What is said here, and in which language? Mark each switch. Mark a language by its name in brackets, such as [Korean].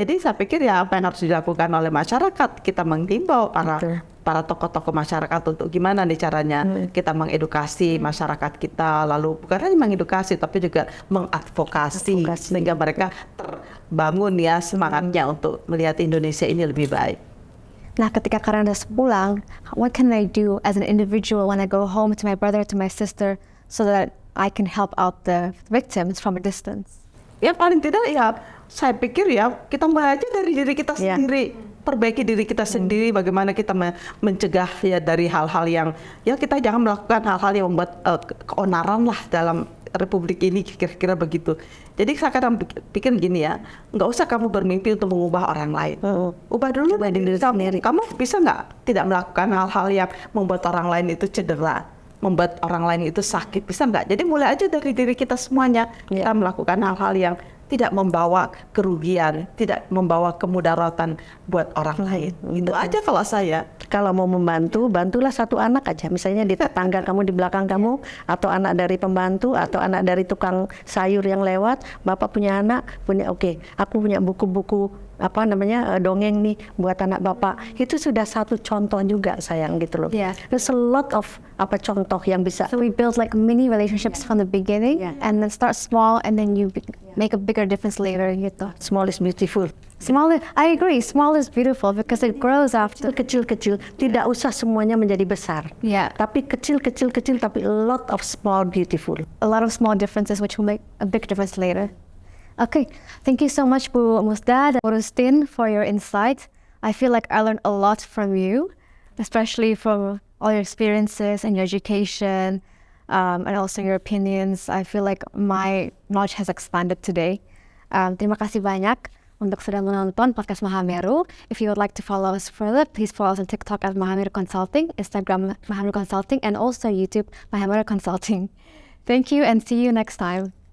[Indonesian] Jadi saya pikir ya apa yang harus dilakukan oleh masyarakat, kita menghimbau para tokoh-tokoh masyarakat untuk gimana nih caranya kita mengedukasi masyarakat kita, lalu bukan hanya mengedukasi tapi juga mengadvokasi sehingga mereka terbangun ya semangatnya untuk melihat Indonesia ini lebih baik. Nah, ketika kalian udah pulang, [English] what can I do as an individual when I go home to my brother, to my sister, so that I can help out the victims from a distance? [Indonesian] Ya paling tidak ya saya pikir ya kita mulai aja dari diri kita Ya. sendiri, perbaiki diri kita sendiri, bagaimana kita mencegah ya dari hal-hal yang ya kita jangan melakukan hal-hal yang membuat keonaran lah dalam Republik ini, kira-kira begitu. Jadi saya kadang pikir gini ya, nggak usah kamu bermimpi untuk mengubah orang lain. Ubah dulu diri kamu. Kamu bisa nggak tidak melakukan hal-hal yang membuat orang lain itu cedera, membuat orang lain itu sakit, bisa nggak? Jadi mulai aja dari diri kita semuanya, kita melakukan hal-hal yang tidak membawa kerugian, tidak membawa kemudaratan buat orang lain. Itu aja kalau saya. Kalau mau membantu, bantulah satu anak aja. Misalnya di tetangga kamu, di belakang kamu, atau anak dari pembantu, atau anak dari tukang sayur yang lewat. Bapak punya anak, aku punya buku-buku dongeng nih buat anak bapak. Itu sudah satu contoh juga sayang gitu loh. [English] Yeah. There's a lot of [Indonesian] contoh yang bisa. [English] So we build like mini relationships from the beginning, and then start small, and then you make a bigger difference later [Indonesian] gitu. [English] Small is beautiful. I agree, small is beautiful because it grows after. [Indonesian] Kecil-kecil, tidak usah semuanya menjadi besar. [English] Yeah. [Indonesian] Tapi kecil-kecil, tapi [English] a lot of small beautiful. A lot of small differences which will make a big difference later. Okay, thank you so much Bu Musda [Indonesian] dan [English] Bu Rustin for your insight. I feel like I learned a lot from you, especially from all your experiences and your education, and also your opinions. I feel like my knowledge has expanded today. [Indonesian] Terima kasih banyak untuk sudah menonton podcast Mahameru. [English] If you would like to follow us further, please follow us on TikTok at Mahameru Consulting, Instagram Mahameru Consulting, and also YouTube Mahameru Consulting. Thank you and see you next time.